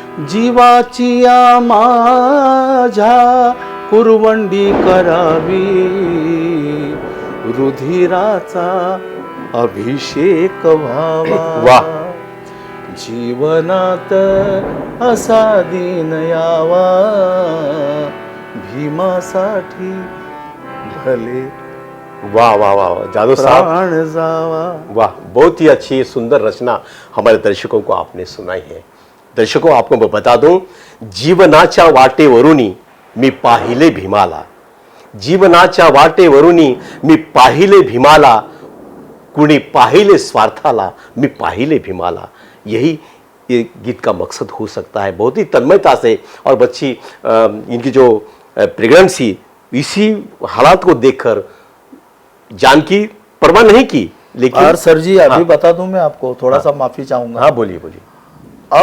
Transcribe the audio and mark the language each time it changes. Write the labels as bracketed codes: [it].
[mr] जीवाची या माझ्या कुरवंडी करावी, रुधिराचा अभिषेक व्हावा। वाह, जीवनात असा दिन यावा, भीमासाठी भले [hi] वाह वाह वाह, जादू साहब, [mr] प्राण जावा। [hi] वाह, बहुत ही अच्छी सुंदर रचना हमारे दर्शकों को आपने सुनाई है। दर्शकों, आपको मैं बता दूं, [mr] जीवनाच्या वाटेवरुनी मी पाहिले भीमाला, जीवनाच्या वाटेवरुनी मी पाहिले भीमाला, कुणी पाहिले स्वार्थाला, मी पाहिले भीमाला। [hi] यही ये गीत का मकसद हो सकता है। बहुत ही तन्मयता से, और बच्ची इनकी जो प्रेगनेंसी, इसी हालात को देखकर जानकी परवाह नहीं की। लेकिन और सर जी अभी बता दूं मैं आपको, थोड़ा सा माफी चाहूंगा। हाँ बोलिए बोलिए।